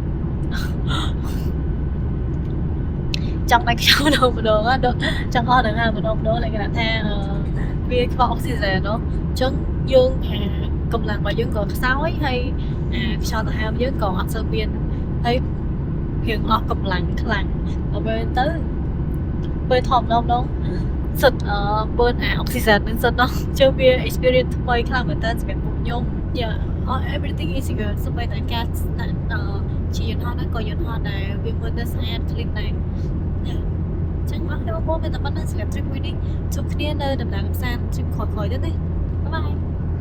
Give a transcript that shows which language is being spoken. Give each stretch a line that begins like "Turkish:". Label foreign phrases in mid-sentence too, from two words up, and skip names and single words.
Khmer: ចង់តែខ្យល់ដល់ម្ដងចង់អស់ដល់ម្ដងលក្ខណៈថាវាខ្វះអុកស៊ីហ្សែនអញ្ចឹងយើងកម្លាំងរបស់យើង ក៏ខ្សោយហើយខ្យល់ទៅហាមយើងក៏អត់សូវមានហើយរៀងអស់កម្លាំងខ្លាំងដល់ពេលទៅពេលថតម្ដងសិតបើអុកស៊ីហ្សែននឹងសិតដល់ជើវា experience ថ្មីខ្លាំងមែនតើសម្រាប់ពួកខ្ញុំ
English: everything is good
Khmer: សូម្បីតែការជាយន្តហោះហ្នឹងក៏យន្តហោះដែរវាមើលទៅស្អាត clean ដែរចឹងអរគុណបងប្អូនដែលបានតាមដានសម្រាប់ trip មួយនេះជួបគ្នានៅដំណើរកម្សាន្ត trip ក្រោយៗទៀតណាបាយបាយ